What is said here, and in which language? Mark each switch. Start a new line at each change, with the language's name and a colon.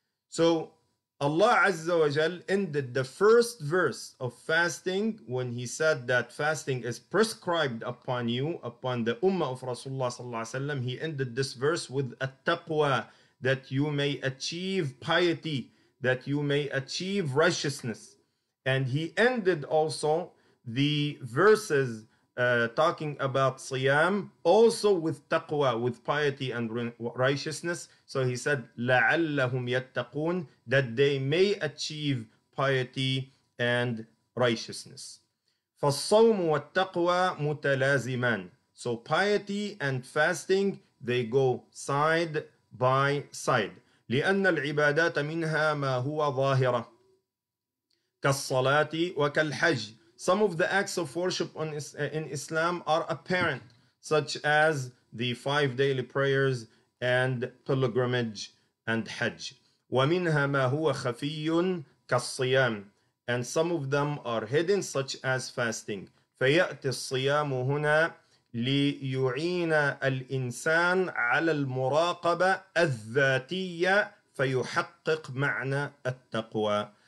English: So Allah Azza wa Jal ended the first verse of fasting when he said that fasting is prescribed upon you, upon the ummah of Rasulullah sallallahu alaihi wasallam. He ended this verse with at-taqwa, that you may achieve piety, that you may achieve righteousness. And he ended also the verses talking about siyam also with taqwa, with piety and righteousness. So he said
Arabic: لَعَلَّهُمْ يَتَّقُونَ,
English: that they may achieve piety and righteousness.
Arabic: فَالصَّوْمُ وَالتَّقْوَى مُتَلَازِمَانِ.
English: So piety and fasting, they go side by side.
Arabic: لأن العبادات منها ما هو ظاهرة كالصلاة وكالحج.
English: Some of the acts of worship in Islam are apparent, such as the 5 daily prayers and pilgrimage and Hajj.
Arabic: ومنها ما هو خفي كالصيام.
English: And some of them are hidden, such as fasting.
Arabic: فيأتي الصيام هنا ليعين الإنسان على المراقبة الذاتية فيحقق معنى التقوى.